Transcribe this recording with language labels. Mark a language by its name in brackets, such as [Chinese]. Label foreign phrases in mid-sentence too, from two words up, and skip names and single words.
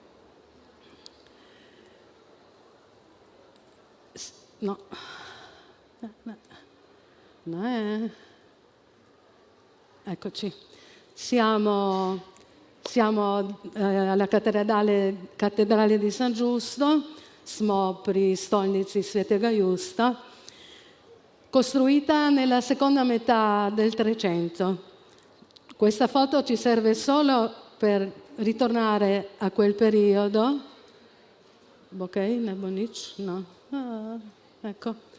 [Italian] No. Eccoci. Siamo alla cattedrale di San Giusto, [Slovenian] smo pri stolnici Svetega Justa, [Italian] costruita nella seconda metà del Trecento. Questa foto ci serve solo per ritornare a quel periodo. Ok, Nebonic? No. Ecco.